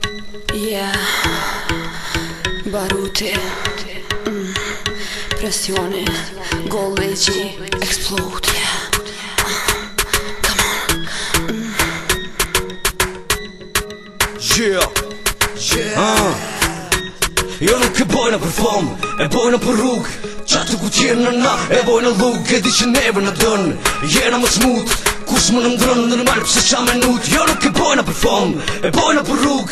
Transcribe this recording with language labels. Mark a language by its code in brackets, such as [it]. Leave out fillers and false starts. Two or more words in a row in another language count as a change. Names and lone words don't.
[sq] Yeah, baruti, presioni, gold leqi, explode, yeah. [en] Come on. [sq] Jo nuk e bojna për fam, e bojna për rrug. Qatë ku tjenë në na, e bojna lug. E di që neve në dën, jena më smut. Kus më në mdrën, normal pëse qa menut. Jo nuk e bojna për fam, e bojna për rrug.